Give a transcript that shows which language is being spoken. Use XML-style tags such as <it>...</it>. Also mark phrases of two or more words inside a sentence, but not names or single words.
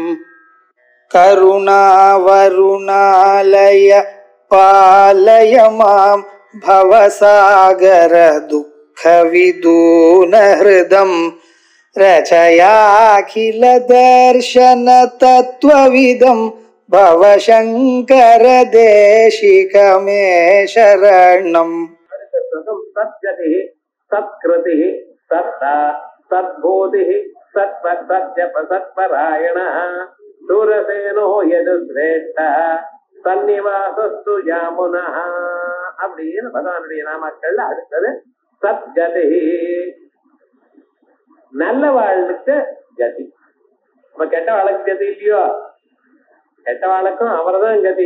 <sa>करुणावरुणालय पालय मां भवसागर दुःख विदून हृदं रचयाखिल दर्शन तत्त्वविदं भवशंकर देशिक मे शरणम्। सद्गतिः सत्कृतिः सत्ता सद्बोधिः सत्परायणः शूरसेनो यदुश्रेष्ठः सन्निवासस्सु यामुनः</sa> <ta>அப்படின்னு பகவானுடைய நாமக்கள்ல அடுத்தது சத்கதி. நல்ல வாழ்வுக்கு கதி. இப்ப கெட்ட வாழ்க்கை கதி இல்லையோ, கெட்ட வாழ்க்கும் அவர்தான் கதி.</ta>